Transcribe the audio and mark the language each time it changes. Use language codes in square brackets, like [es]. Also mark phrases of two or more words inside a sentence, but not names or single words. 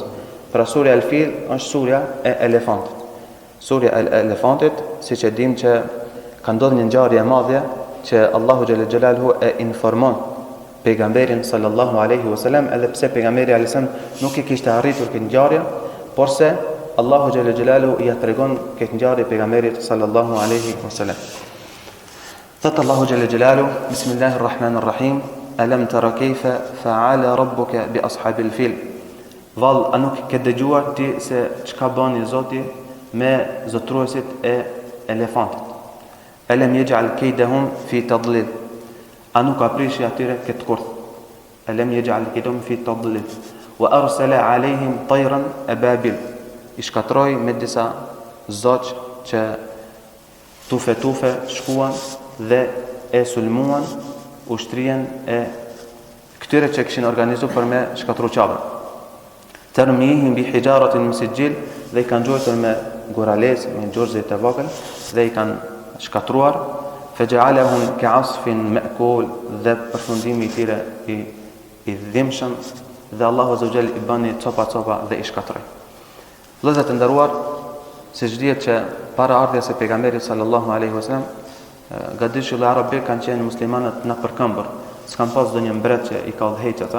[sq] Pra surja El-Fil është surja e elefantit. Surja e elefantit, siç e dim që ka ndodhur një ngjarje e madhe që Allahu [ar] جل جلاله [sq] e informon pejgamberin [ar] صلى الله عليه وسلم, [sq] edhe pse pejgamberi [ar] عليه وسلم [sq] nuk i kishte arritur këtë ngjarje, por se Allahu [ar] جل جلاله [sq] ia tregon këtë ngjarje pejgamberit [ar] صلى الله عليه وسلم. [sq] Thot Allahu [ar] جل جلاله, بسم الله الرحمن الرحيم ألم تر كيف فعل ربك بأصحاب الفيل. [sq] Vallë, a nuk ke dëgjuar ti se çka bani Zoti me zotruesit e elefantit? [ar] ألم يجعل كيدهم في تضليل. [sq] A nuk aprishi atyre këtë kurth? [ar] ألم يجعل كيدهم في تضليل وأرسل عليهم طيرا أبابيل. [sq] I shkatroi me disa zoq që tufe shkuan dhe e sulmuan ushtrien e këtyre që kishin organizuar për me shkatru Qabën. [ar] ترميهم بحجارة من سجيل, [sq] dhe i kanë gjojtur me gurales, me gjorze të vogël, dhe i kanë shkatruar. [ar] فجعلهم كعصف مأكول, [sq] dhe përfundimi i tyre i dhimbshëm, dhe Allahu [ar] عز وجل [sq] i bani copa dhe i shkatroi. Vëllezër të nderuar, siç dihet që para ardhjes së pejgamberit [ar] صلى الله عليه وسلم, [sq] gadishull arabë kanë qenë muslimanët në përkëmbër, s'kan pas ndonjë mbret që i ka udhëhequr ata.